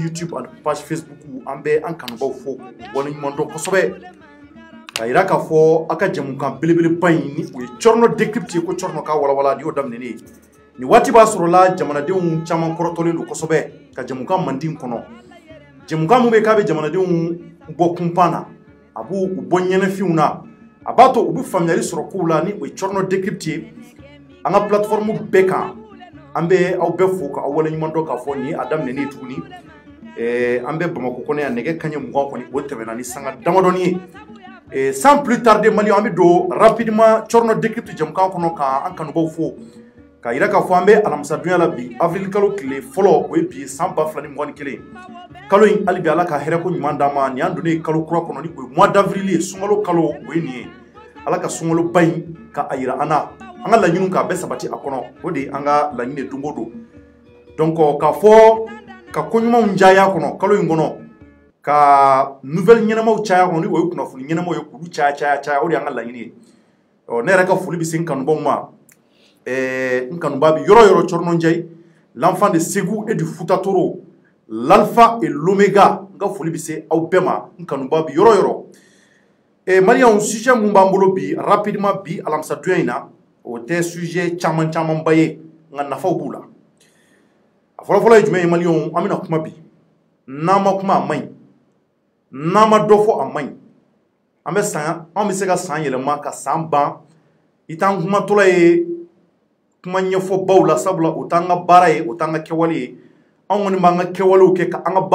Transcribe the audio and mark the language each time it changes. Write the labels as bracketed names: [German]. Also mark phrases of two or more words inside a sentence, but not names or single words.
[Bambara] YouTube ani page Facebook an bɛ an kanubaw fo waleɲuman dɔn kosɛbɛ ka yira k'a fɔ a ka jɛmukan belebeleba in ni o ye Cɔrɔnɔ décrypte ko Cɔrɔnɔ ka walawala ni y'o daminɛnen ni waati b'a sɔrɔla jamanadenw caman kɔrɔtɔlen don kosɛbɛ ka jɛmukan mandi kɔnɔ jɛmukan mun bɛ k'a bɛ jamanadenw bɔ kunpan na a b'u bɔ ɲɛnɛfinw na a b'a to u bɛ faamuyali sɔrɔ kow la ni o ye Cɔrɔnɔ décrypte an ka plateforme bɛɛ kan an bɛ aw bɛɛ fo ka aw waleɲuman dɔn k'a fɔ nin a daminɛnen tuguni an bɛ Bamakɔ kɔnɔ yan nɛgɛ kaɲɛ 20 kɔni o tɛmɛna ni sanga damadɔni ye [French] sans plus tarder Maliens [Bambara] an bɛ don rapidement Cɔrɔnɔ décrypte jɛmukan kɔnɔ ka an kanubaw fo ka yira k'a fɔ an bɛ alamisadonya la bi avril kalo tile fɔlɔ o ye bi san 2021 kalo in hali bi Ala ka hɛrɛ ko ɲuman d'an ma nin y'an donnen kalo kura kɔnɔ ni o ye [French] mois d'avril [Bambara] ye sunkalo kalo o ye nin ye Ala ka sunkaloba in ka a yira an na an ka laɲiniw k'a bɛɛ sabati a kɔnɔ o de an ka laɲini don o don donc k'a fɔ ka koɲumanw caya kɔnɔ kalo in kɔnɔ ka nouvelle ɲɛnamaw caya kɔnɔ ni o ye kunnafoni ɲɛnamaw ye k'olu caya o de y'an ka laɲini ye ne yɛrɛ ka foli bɛ se n kanubaw ma n kanuba bɛ yɔrɔ yɔrɔ Cɔrɔnɔ Ndiaye [French] l'enfant de Ségou et du Fouta Toro l'alpha et l'oméga [Bambara] n ka foli bɛ se aw bɛɛ ma n kanuba bɛ yɔrɔ yɔrɔ Maliens sujet mun b'an bolo bi rapidement bi alamisadonya in na o tɛ sujet camanba ye nka nafaw b'u la a fɔlɔfɔlɔ ye jumɛn ye Maliens an bɛna kuma bi n'an ma kuma a man ɲi n'an ma dɔ fɔ a man ɲi an bɛ se ka san yɛlɛma ka san ban i t'an kumatɔla ye kuma ɲɛfɔbaw la sabula o t'an ka baara ye o t'an ka kɛwale ye anw kɔni b'an ka kɛwalew kɛ ka an ka